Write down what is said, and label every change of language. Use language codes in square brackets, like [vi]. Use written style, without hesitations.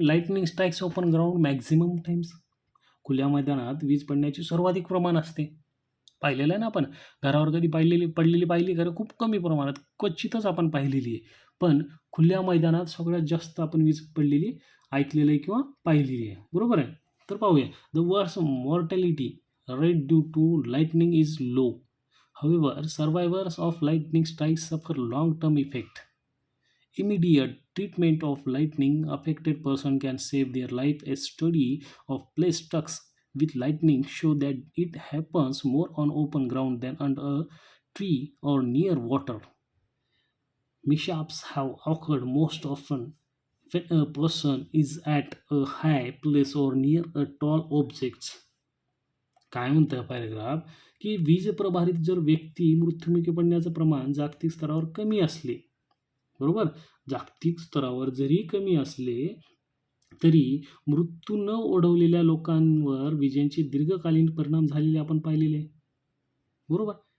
[en] Lightning strikes open ground maximum times. [mr] खुल्या मैदानात वीज पडण्याचे सर्वाधिक प्रमाण असते. पाहिलेलं आहे ना आपण. घरावर कधी पडलेली पाहिली खरं खूप कमी प्रमाणात, क्वचितच आपण पाहिलेली आहे. पण खुल्या मैदानात सगळ्यात जास्त आपण वीज पडलेली ऐकलेलं आहे किंवा पाहिलेली आहे. बरोबर आहे? तर पाहूया. [en] The worst mortality rate due to lightning is low. However, survivors of lightning strikes suffer long-term effect. Immediate treatment of lightning affected person can save their life. A study of plague with lightning show that it happens more on open ground than under a tree or near water. Mishaps have occurred most often when a person is at a high place or near a tall objects. [mr] काय म्हणतं paragraph, की वीज प्रभारित जर व्यक्ती मृत्युमुखी पडण्याचं प्रमाण जागतिक स्तरावर कमी असले, बरोबर? जागतिक स्तरावर जरी कमी असले तरी मृत्यू न ओढवलेल्या लोकांवर विजेचे दीर्घकालीन परिणाम झालेले आपण पाहिलेले आहे. बरोबर?